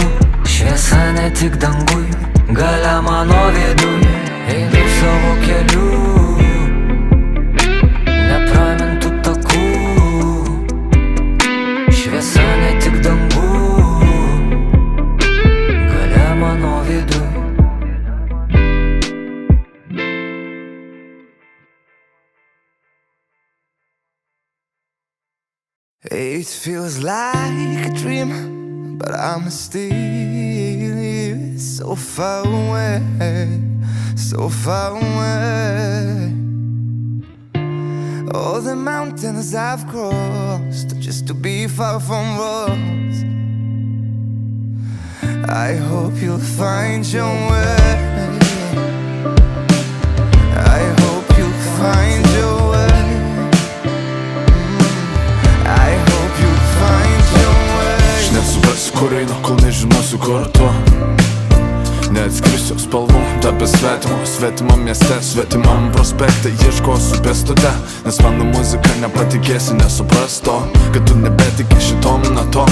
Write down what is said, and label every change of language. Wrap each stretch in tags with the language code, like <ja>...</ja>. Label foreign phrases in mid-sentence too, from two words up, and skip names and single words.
<lt>Šviesa ne tik dangui, galia mano viduj. Einu savo keliu, nepramintų takų. Šviesa ne tik dangui, galia mano viduj.</lt> <en>It feels like a dream, but I'm still here, so far away, so far away. All the mountains I've crossed just to be far from roads. I hope you'll find your way. I hope you'll find your way.</en> <lt>Nesuprasiu, kur einu, kol nežinosiu, kur tu. Neatskrisiu spalvų, tapęs svetimu, svetimam mieste, svetimam prospekte. Ieškosiu pėstute, nes mano muzika nepatikėsi, nesupras to, kad tu nebetiki šitom natom.</lt>